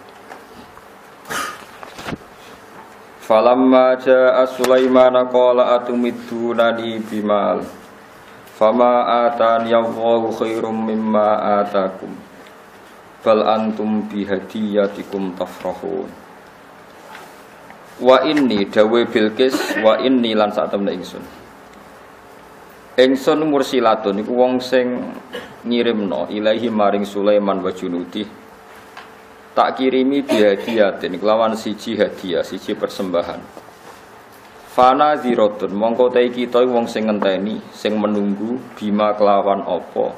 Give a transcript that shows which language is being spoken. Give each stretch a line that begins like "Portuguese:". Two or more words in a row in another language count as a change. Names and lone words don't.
Arabic: فلما جاء سليمان قال أتمدونن بمال فما آتاني الله خير مما آتاكم بل أنتم بهديتكم تفرحون. وإني
Javanese: dawe Bilqis
Arabic: وإني
Javanese: lan sak temne ingsun. Ingsun mursilatun iku wong sing ngirimno ilahi maring Sulaiman
Arabic: وجنودي.
Javanese: Tak kirimi bihadiyatin kelawan siji hadiah, siji persembahan.
Arabic: فناظرة
Javanese: mongko te kita wong sing ngenteni, sing menunggu bima kelawan apa.